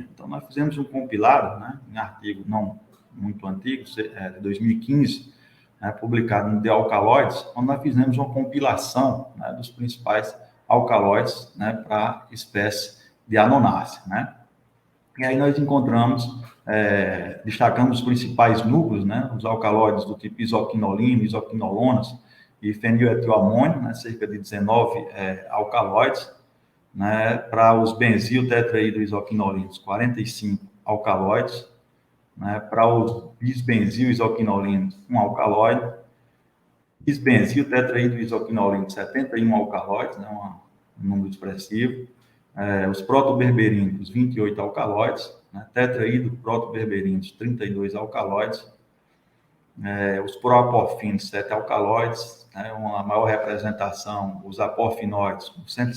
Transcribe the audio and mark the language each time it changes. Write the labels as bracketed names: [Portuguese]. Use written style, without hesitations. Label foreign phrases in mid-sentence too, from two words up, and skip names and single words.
[Portuguese] Então, nós fizemos um compilado, né, em artigo não muito antigo, de 2015, publicado no The Alkaloids, onde nós fizemos uma compilação, né, dos principais alcaloides, né, para a espécie de Anonácea, né? E aí nós encontramos, destacamos os principais núcleos, né, os alcaloides do tipo isoquinolina, isoquinolonas e feniletilamônio, né, cerca de 19 alcaloides, né, para os benzil-tetraído-isoquinolinos, 45 alcaloides, né, para os bisbenzil-isoquinolinos, 1 alcaloide, bisbenzil-tetraído-isoquinolinos, 71 alcaloides, né, um número expressivo, os protoberberínicos, 28 alcaloides, né, tetraído protoberberinos, 32 alcaloides, os proaporfíns, 7 alcaloides, né, uma maior representação, os aporfinóides, com